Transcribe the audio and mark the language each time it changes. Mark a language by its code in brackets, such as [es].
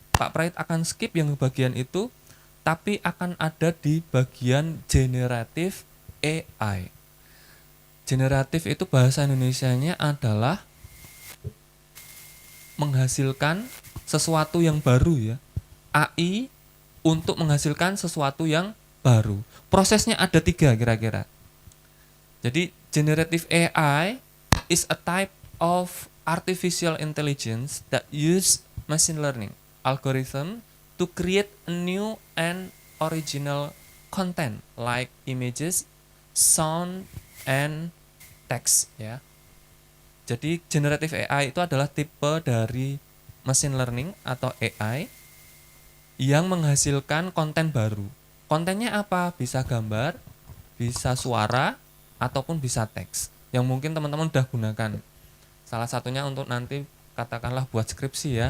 [id] Pak Prait akan skip yang bagian itu, tapi akan ada di bagian generatif AI. Generatif itu bahasa Indonesianya adalah menghasilkan sesuatu yang baru ya. AI untuk menghasilkan sesuatu yang baru. Prosesnya ada 3 kira-kira. [en] Jadi generative AI is a type of artificial intelligence that use machine learning algorithm to create a new and original content like images, sound, and text ya. [id] Jadi generative AI itu adalah tipe dari machine learning atau AI yang menghasilkan konten baru. Kontennya apa? Bisa gambar, bisa suara, ataupun bisa teks. Yang mungkin teman-teman udah gunakan. Salah satunya untuk nanti katakanlah buat skripsi ya.